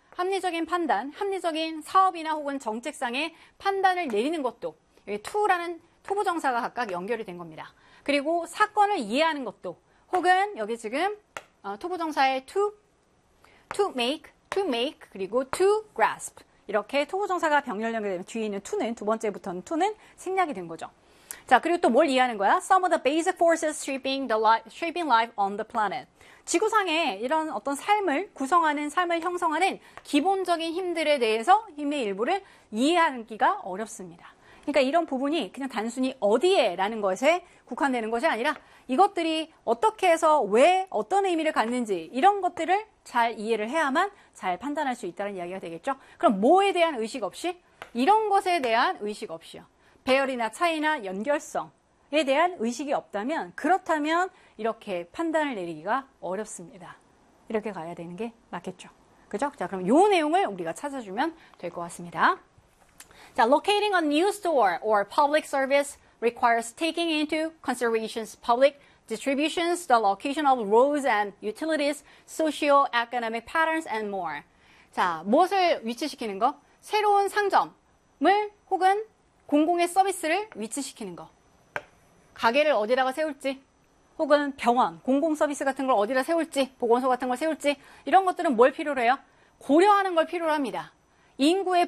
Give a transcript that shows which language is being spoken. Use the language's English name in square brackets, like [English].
[Korean] 합리적인 판단, 합리적인 사업이나 혹은 정책상의 판단을 내리는 것도 여기 to라는 초보 정사가 각각 연결이 된 겁니다. 그리고 사건을 이해하는 것도 혹은 여기 지금 초보 정사의 to make 그리고 to grasp 이렇게 초보 정사가 병렬 연결되면 뒤에 있는 to는 두 번째부터는 to는 생략이 된 거죠. 자, 그리고 또뭘 이해하는 거야? [English] Some of the basic forces shaping life on the planet. [Korean] 지구상에 이런 어떤 삶을 구성하는, 삶을 형성하는 기본적인 힘들에 대해서 힘의 일부를 이해하기가 어렵습니다. 그러니까 이런 부분이 그냥 단순히 어디에라는 것에 국한되는 것이 아니라 이것들이 어떻게 해서 왜 어떤 의미를 갖는지 이런 것들을 잘 이해를 해야만 잘 판단할 수 있다는 이야기가 되겠죠. 그럼 뭐에 대한 의식 없이? 이런 것에 대한 의식 없이요. 배열이나 차이나 연결성에 대한 의식이 없다면 그렇다면 이렇게 판단을 내리기가 어렵습니다. 이렇게 가야 되는 게 맞겠죠. 그죠? 자, 그럼 이 내용을 우리가 찾아주면 될것 같습니다. [English] 자, locating a new store or public service requires taking into considerations public distributions, the location of roads and utilities, socio-economic patterns, and more. [Korean] 자, 무엇을 위치시키는 거? 새로운 상점을 혹은 공공의 서비스를 위치시키는 거. 가게를 어디다가 세울지, 혹은 병원, 공공서비스 같은 걸 어디다 세울지, 보건소 같은 걸 세울지, 이런 것들은 뭘 필요로 해요? 고려하는 걸 필요로 합니다. 인구의